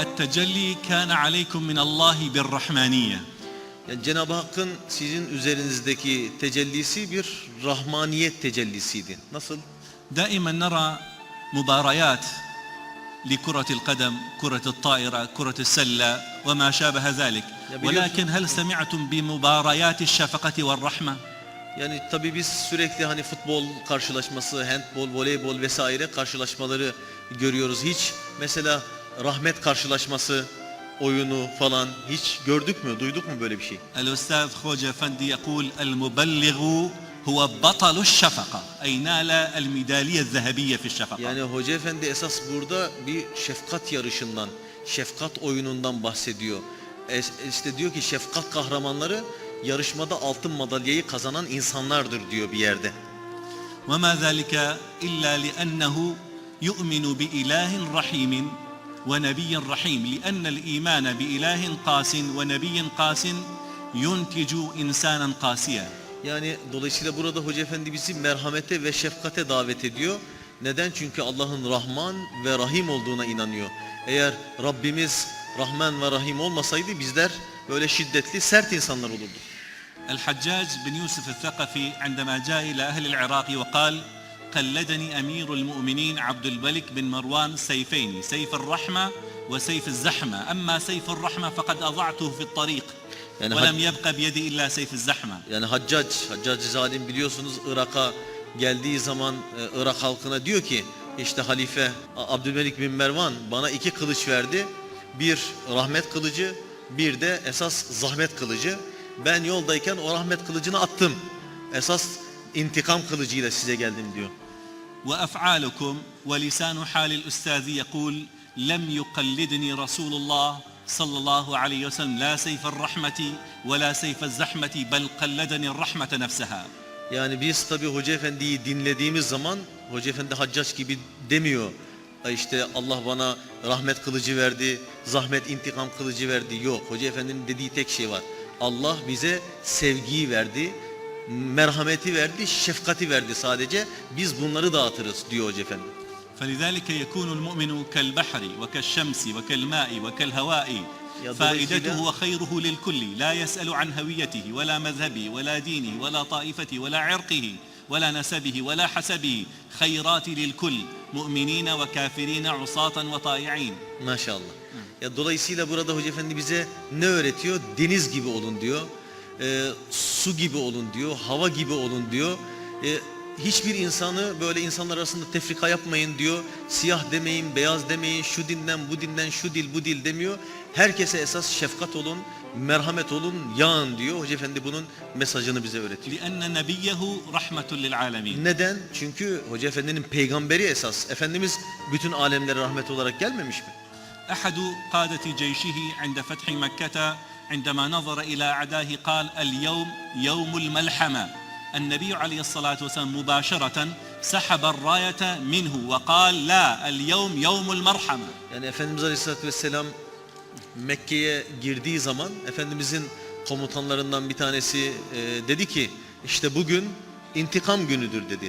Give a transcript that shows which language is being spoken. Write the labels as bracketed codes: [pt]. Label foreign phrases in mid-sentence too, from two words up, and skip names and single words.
[ar] التجلي كان عليكم من الله بالرحمانية. [tr] Yani Cenab-ı Hakk'ın sizin üzerinizdeki tecellisi bir rahmaniyet tecellisiydi. Nasıl? [ar] دائما نرى مباريات لكرة القدم، كرة الطائرة، كرة السلة وما شابه ذلك، ولكن هل سمعتم بمباريات الشفقة والرحمة؟ [tr] Yani tabii biz sürekli hani futbol karşılaşması, handbol, voleybol vesaire karşılaşmaları görüyoruz. Hiç mesela rahmet karşılaşması, oyunu falan hiç gördük mü, duyduk mu böyle bir şey? [ar] الأستاذ خوجة فندي يقول المبلغ هو بطل الشفقة، أي نال الميدالية الذهبية في الشفقة. [tr] Yani Hoca Efendi esas burada bir şefkat yarışından, şefkat oyunundan bahsediyor. İşte diyor ki şefkat kahramanları yarışmada altın madalyayı kazanan insanlardır diyor bir yerde. [ar] وما ذلك إلا لأنه يؤمن بإله رحيم ونبي رحيم، لأن الإيمان بإله قاس ونبي قاس ينتج إنسانا قاسيا. [tr] Yani dolayısıyla burada Hoca Efendi bizi merhamete ve şefkate davet ediyor. Neden? Çünkü Allah'ın Rahman ve Rahim olduğuna inanıyor. Eğer Rabbimiz Rahman ve Rahim olmasaydı bizler böyle şiddetli, sert insanlar olurduk. [ar] الحجاج بن يوسف الثقفي عندما جاء إلى أهل العراق وقال قلدني أمير المؤمنين عبد الملك بن مروان سيفين، سيف الرحمة وسيف الزحمة، أما سيف الرحمة فقد أضعته في الطريق ولم يبقى بيدي إلا سيف الزحمة. [tr] Yani Haccac zalim biliyorsunuz Irak'a geldiği zaman Irak halkına diyor ki işte Halife Abdülmelik bin Mervan bana iki kılıç verdi. Bir rahmet kılıcı, bir de esas zahmet kılıcı. Ben yoldayken o rahmet kılıcını attım. Esas intikam kılıcıyla size geldim diyor. [ar] وأفعالكم ولسان حال الأستاذ يقول لم يقلدني رسول الله صلى الله عليه وسلم لا سيف الرحمة ولا سيف الزحمة بل قلدني الرحمة نفسها. [tr] Yani biz tabi Hoca Efendi'yi dinlediğimiz zaman Hoca Efendi Haccac gibi demiyor. İşte Allah bana rahmet kılıcı verdi, zahmet intikam kılıcı verdi. Yok, Hoca Efendi'nin dediği tek şey var. Allah bize sevgiyi verdi, merhameti verdi, şefkati verdi sadece. Biz bunları dağıtırız diyor Hoca Efendi. [ar] فلذلك يكون المؤمن كالبحر وكالشمس وكالماء وكالهواء فائدته وخيره للكل لا يسأل عن هويته ولا مذهبه ولا دينه ولا طائفته ولا عرقه ولا نسبه ولا حسبه خيرات للكل مؤمنين وكافرين عصاة وطائعين. [tr] Maşallah. Ya dolayısıyla burada Hoca Efendi bize ne öğretiyor? Deniz gibi olun diyor. Su gibi olun diyor. Hava gibi olun diyor. Hiçbir insanı böyle insanlar arasında tefrika yapmayın diyor. Siyah demeyin, beyaz demeyin, şu dinden, bu dinden, şu dil, bu dil demiyor. Herkese esas şefkat olun, merhamet olun, yağın diyor. Hoca Efendi bunun mesajını bize öğretiyor. [ar] لأن نبيه رحمة للعالمين. [tr] Neden? Çünkü Hoca Efendi'nin peygamberi esas. Efendimiz bütün alemlere rahmet olarak gelmemiş mi? [ar] أحد قادة جيشه عند فتح مكة عندما نظر إلى أعدائه قال اليوم يوم الملحمة. النبي عليه الصلاة والسلام مباشرة سحب الراية منه وقال لا اليوم يوم المرحمة. [tr] Yani Efendimiz Aleyhisselatü Vesselam Mekke'ye girdiği zaman Efendimizin komutanlarından bir tanesi dedi ki işte bugün intikam günüdür dedi.